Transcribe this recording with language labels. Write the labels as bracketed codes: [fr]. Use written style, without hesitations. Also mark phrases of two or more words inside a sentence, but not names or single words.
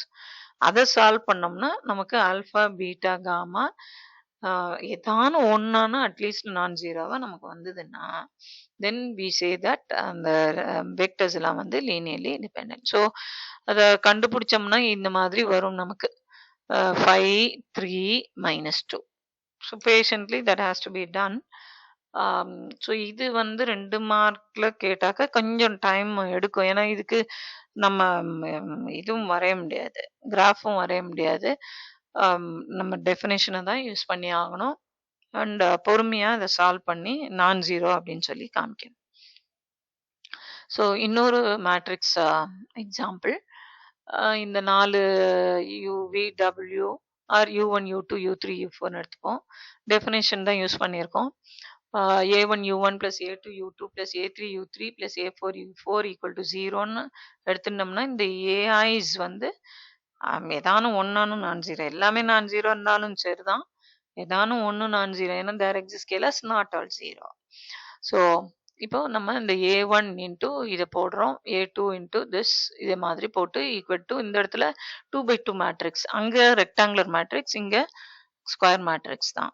[ta] அதை சால்வ் பண்ணோம்னா நமக்கு [en] alpha beta gamma [ta] ஏதானும் ஒன்னானா [en] at least non zeroவா [ta] நமக்கு வந்ததுன்னா [en] then we say that [ta] அந்த வெக்டர்ஸ் எல்லாம் வந்து [en] linearly dependent. [ta] ஸோ அதை கண்டுபிடிச்சோம்னா இந்த மாதிரி வரும் நமக்கு 5 3 -2. [en] So patiently that has to be done. [ta] ஸோ இது வந்து 2 மார்க்ல கேட்டாக்க கொஞ்சம் டைம் எடுக்கும். ஏன்னா இதுக்கு நம்ம இதுவும் வரைய முடியாது, கிராஃபும் வரைய முடியாது. நம்ம டெஃபினேஷனை தான் யூஸ் பண்ணி ஆகணும். அண்ட் பொறுமையாக அதை சால்வ் பண்ணி [en] non zero [ta] அப்படின்னு சொல்லி காமிக்கணும். ஸோ இன்னொரு [en] matrix example, [ta] இந்த 4 UVW ஆர் U1 U2 U3 U4 எடுத்துப்போம். டெஃபினேஷன் தான் யூஸ் பண்ணியிருக்கோம். [en] A1 U1 plus A2 U2 plus A3 U3 plus A4 U4 equal to [ta] 0ன்னு எடுத்துட்டோம்னா இந்த ஏஐஸ் வந்து ஏதானும் ஒன்னானும் [en] non zero, [ta] எல்லாமே [en] non zero [ta] இருந்தாலும் சரிதான், ஏதானும் ஒன்று [en] non zero, [ta] ஏன்னா [en] there exist scalars not all zero. [ta] ஸோ இப்போ நம்ம இந்த A1 இன்ட்டு இதை போடுறோம், A2 [en] into this, [ta] இதே மாதிரி போட்டு [en] equal to [ta] இந்த இடத்துல 2x2 மேட்ரிக்ஸ், அங்கே [en] rectangular matrix, [ta] இங்கே [en] square matrix [ta] தான்.